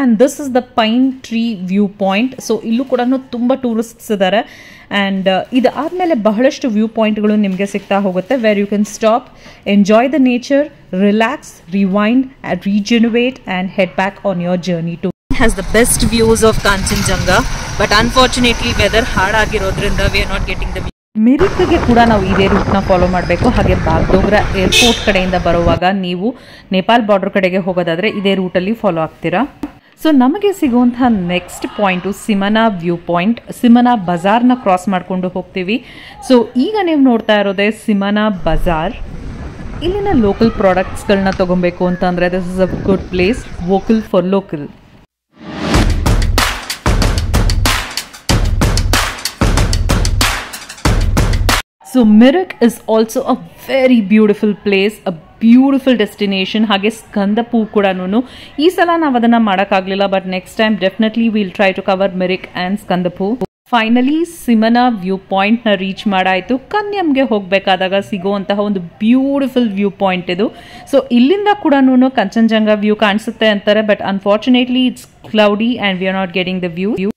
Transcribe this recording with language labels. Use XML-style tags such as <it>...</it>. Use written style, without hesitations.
<en>And this is the pine tree view point. So</en> <kn>ಇಲ್ಲೂ ಕೂಡ ತುಂಬ ಟೂರಿಸ್ಟ್ಸ್ ಇದ್ದಾರೆ ಆ್ಯಂಡ್ ಇದಾದಮೇಲೆ ಬಹಳಷ್ಟು ವ್ಯೂ ಪಾಯಿಂಟ್ಗಳು ನಿಮಗೆ ಸಿಗ್ತಾ ಹೋಗುತ್ತೆ,</kn> <en>Where you can stop, enjoy the nature, relax, rewind, regenerate and head back on your journey to. Has the best views of Kanchenjunga, but unfortunately weather</en> <kn>ಹಾಳಾಗಿರೋದ್ರಿಂದ</kn> <en>we are not getting the view.</en> <kn>ಮಿರಿಕ್ಗೆ ಕೂಡ ನಾವು ಇದೇ ರೂಟ್ನ follow ಮಾಡಬೇಕು. ಹಾಗೆ ಬಾಗ್ಡೋಗ್ರಾ airport ಕಡೆಯಿಂದ ಬರುವಾಗ ನೀವು Nepal border ಕಡೆಗೆ ಹೋಗೋದಾದರೆ ಇದೇ ರೂಟಲ್ಲಿ ಫಾಲೋ ಆಗ್ತೀರಾ. ಸೊ ನಮಗೆ ಸಿಗುವಂತಹ next point ಸಿಮನಾ view point. ಸಿಮನಾ ಬಜಾರ್ನ cross ಮಾಡಿಕೊಂಡು ಹೋಗ್ತೀವಿ. ಸೊ ಈಗ ನೀವು ನೋಡ್ತಾ ಇರೋದೇ ಸಿಮನಾ ಬಜಾರ್. ಇಲ್ಲಿನ ಲೋಕಲ್ ಪ್ರಾಡಕ್ಟ್ಸ್ಗಳನ್ನ ತೊಗೊಬೇಕು ಅಂತಂದರೆ</kn> <en>This is a good place, vocal for local. So Mirik is also a very beautiful place, a beautiful destination.</en> <kn>ಹಾಗೆ ಸ್ಕಂದಪೂ ಕೂಡ ಈ ಸಲ ನಾವು ಅದನ್ನು ಮಾಡೋಕ್ಕಾಗಲಿಲ್ಲ,</kn> <en>But next time definitely will try to cover Mirik and Sandakphu.</en> <kn>Finally ಸಿಮನಾ view ಪಾಯಿಂಟ್ನ ರೀಚ್ ಮಾಡಾಯಿತು. ಕನ್ಯಮ್ಗೆ ಹೋಗಬೇಕಾದಾಗ ಸಿಗುವಂತಹ ಒಂದು ಬ್ಯೂಟಿಫುಲ್ ವ್ಯೂ ಪಾಯಿಂಟ್ ಇದು. ಸೊ ಇಲ್ಲಿಂದ ಕೂಡ ಕಂಚನಜಂಗಾ ವ್ಯೂ ಕಾಣಿಸುತ್ತೆ ಅಂತಾರೆ,</kn> <en>But unfortunately it's cloudy and we are not getting the view.</en>